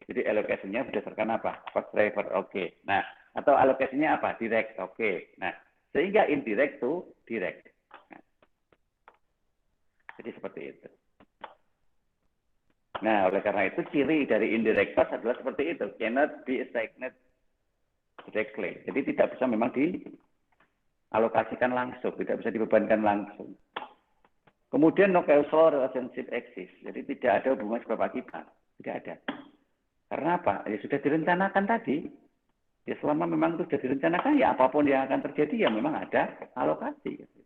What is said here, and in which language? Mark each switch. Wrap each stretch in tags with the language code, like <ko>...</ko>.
<id>Jadi allocation-nya berdasarkan apa? Cost driver. Oke. Nah, atau allocation-nya apa? Direct. Oke. Nah, sehingga indirect to direct. Nah, jadi seperti itu. Nah, oleh karena itu ciri dari indirect cost adalah seperti itu.</id> <en>Cannot be assigned directly.</en> <id>Jadi tidak bisa memang dialokasikan langsung, tidak bisa dibebankan langsung. Kemudian</id> <en>no causal relationship exist.</en> <id>Jadi tidak ada hubungan sebab akibat. Tidak ada. Karena apa? Ya sudah direncanakan tadi. Ya selama memang itu sudah direncanakan, ya apapun yang akan terjadi ya memang ada alokasi.</id>